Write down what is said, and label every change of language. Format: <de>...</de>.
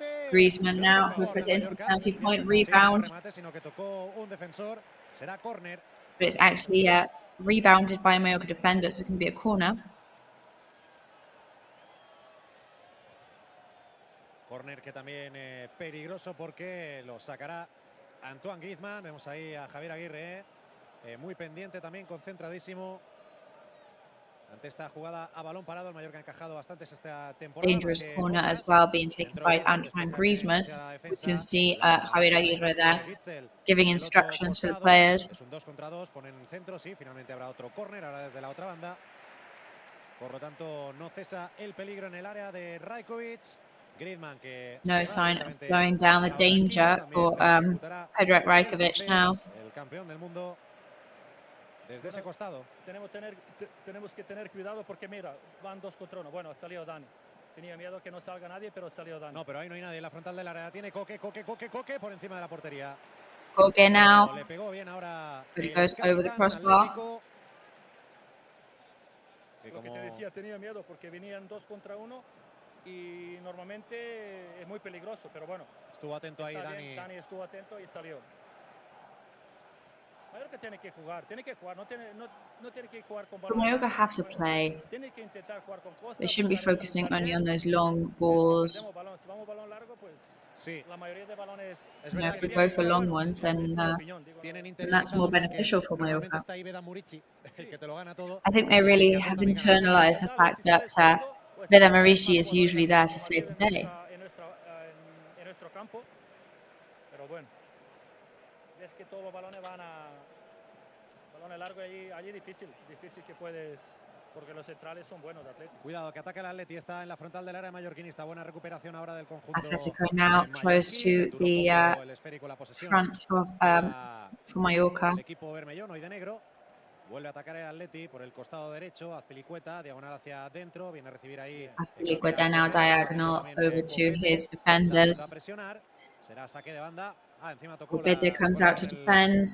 <en>Griezmann now, who puts it into the penalty point, rebound. But it's actually rebounded by a Mallorca defender, so it can be a corner.</en> <es>Corner que también peligroso porque lo sacará Antoine Griezmann. Vemos ahí a Javier Aguirre, muy pendiente también, concentradísimo ante esta jugada a balón parado. El Mallorca ha encajado bastantes esta temporada.</es> <en>Dangerous corner as well, being taken by Antoine Griezmann. You can see Javier Aguirre there giving instructions to the players.</en> <es>Es un 2 contra 2, ponen centro, sí, finalmente habrá otro corner, ahora desde la otra banda. Por lo tanto, no cesa el peligro en el área de Rajkovic. Griezmann, que</es> <en>no sign of slowing down the danger for Predrag Rajkovic now.</en> <es>El campeón del mundo desde ese costado. Tenemos que tener cuidado porque mira, van 2 contra 1. Bueno, ha salido Dani. Tenía miedo que no salga nadie, pero salió Dani. No, pero ahí no hay nadie en la frontal del área. Tiene Coque por encima de la portería.</es> <en>Coque now.</en> <es>Le pegó bien ahora.</es> <en>But it goes over the crossbar.</en> <es>Lo que te decía, tenía miedo porque venían 2 contra 1. Y normalmente es muy peligroso, pero bueno. Estuvo atento ahí Dani. Dani estuvo atento y salió. Mallorca tiene que jugar, no tiene que jugar con balón.</es> <en>Mallorca have to play.</en> <es>Tiene que intentar jugar con Costa.</es> <en>They shouldn't be focusing only on those long balls.</en> <es>Si vamos balón largo, pues sí. La mayoría de balones.</es> <en>If we go for long ones, then that's more beneficial for Mallorca. I think they really have internalized the fact that Veda Marici is usually there to save the day.</en> <es>En nuestro campo, pero bueno, es que todos los balones van a balones largos allí difícil que puedes, porque los centrales son buenos de Atlético. Cuidado que ataca el Atleti, está en la frontal del área mallorquinista, buena recuperación ahora del conjunto.</es> <en>Atlético now close to the front of for Mallorca.</en> <es>El equipo bermellón hoy de negro. Vuelve a atacar el Atleti por el costado derecho. Azpilicueta, diagonal hacia adentro. Viene a recibir ahí.</es> <en>Azpilicueta now diagonal over to his defenders.</en> <es>Será saque de banda. Encima tocó</es> <en>Copete comes out to defend.</en>